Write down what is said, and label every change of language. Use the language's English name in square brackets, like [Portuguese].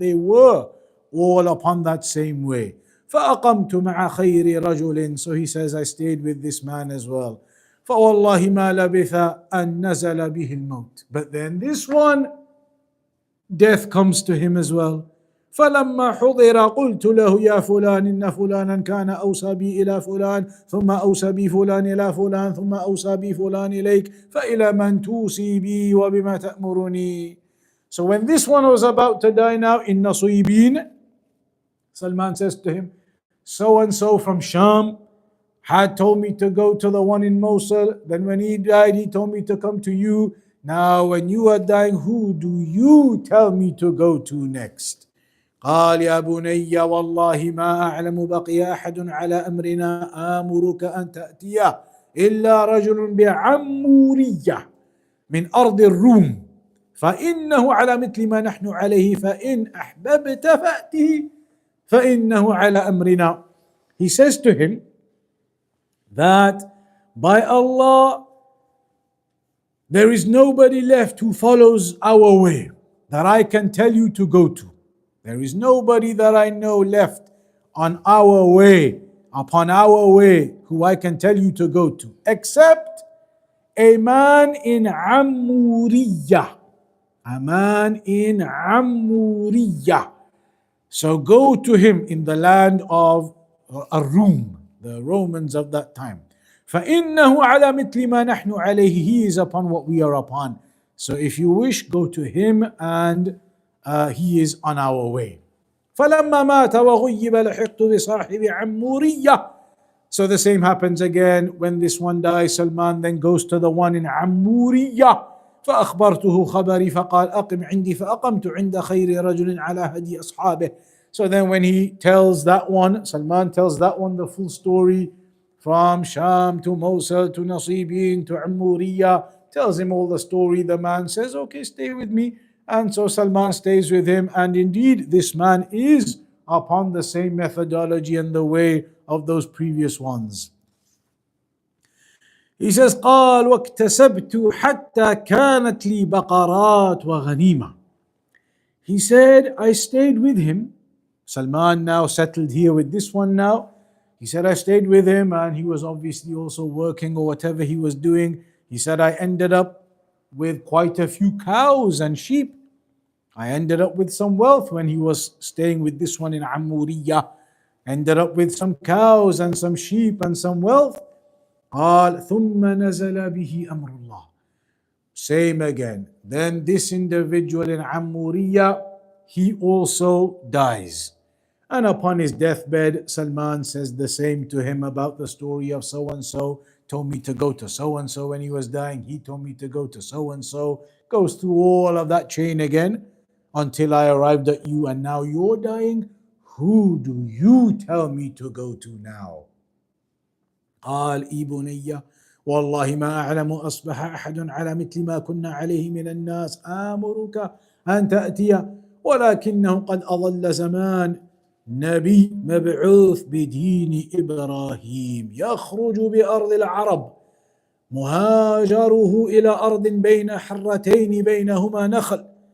[English] They were all upon that same way. [Arabic] فَأَقَمْتُ مَعَ خَيْرِ رَجُلٍ. [English] So he says, I stayed with this man as well. [Arabic] فَوَاللَّهِ مَا لَبِثَ أَن نَزَلَ بِهِ الْمَوْتِ. [English] But then this one, death comes to him as well. [Arabic] فلما حضر قلت له يا فلان إن فلانا كان أوصى بي إلى فلان ثم أوصى بي فلان إلى فلان ثم أوصى بي فلان إليك فإلى من توصي بي وبما تأمرني. [English] So when this one was about to die now in Nasibin, Salman says to him, so and so from Sham had told me to go to the one in Mosul. Then when he died, he told me to come to you. Now when you are dying, who do you tell me to go to next? [Arabic] قال يا بني والله ما أعلم بقي أحد على أمرنا آمرك أن تأتيه إلا رجل بعمورية من أرض الروم فإنه على مثل ما نحن عليه فإن أحببت فأته فإنه على أمرنا. [English] He says to him that by Allah there is nobody left who follows our way that I can tell you to go to. There is nobody that I know left on our way, upon our way, who I can tell you to go to, except a man in Ammuriyah. A man in Ammuriyah. So go to him in the land of Ar-Rum, the Romans of that time. [Arabic] فَإِنَّهُ عَلَى مِثْلِ مَا نَحْنُ عَلَيْهِ. [English] He is upon what we are upon. So if you wish, go to him and he is on our way. [Arabic] فَلَمَّا مَاتَ وَغُيِّبَ لَحِقْتُ بِصَاحِبِ عَمُّورِيَّةٍ. [English] So the same happens again when this one dies. Salman then goes to the one in Ammuriyah. [Arabic] فأخبرته خبري فقال أقم عندي فأقمت عند خير رجل على هدي أصحابه. [English] So then when he tells that one, Salman tells that one the full story from Sham to Mosul to Nasibin to Ammuriyah, tells him all the story. The man says, okay, stay with me. And so Salman stays with him, and indeed this man is upon the same methodology and the way of those previous ones. He says, [Arabic] قال واكتسبت حتى كانت لي بقرات وغنيمة. [English] He said, I stayed with him. Salman now settled here with this one now. He said, I stayed with him, and he was obviously also working or whatever he was doing. He said, I ended up with quite a few cows and sheep. I ended up with some wealth when he was staying with this one in Ammuriyah. Ended up with some cows and some sheep and some wealth. [Arabic] قال ثم نزل به أمر الله. [English] Same again. Then this individual in Ammuriyah, he also dies. And upon his deathbed, Salman says the same to him about the story of so-and-so, told me to go to so-and-so when he was dying. He told me to go to so-and-so. Goes through all of that chain again until I arrived at you, and now you're dying. Who do you tell me to go to now? [Arabic] قال إي بني والله ما أعلم أصبح أحد على مثل ما كنا عليه من الناس آمرك أن تأتي ولكنه قد أضل زمان نبي مبعوث بدين إبراهيم يخرج بأرض العرب مهاجره إلى أرض بين حرتين بينهما نخل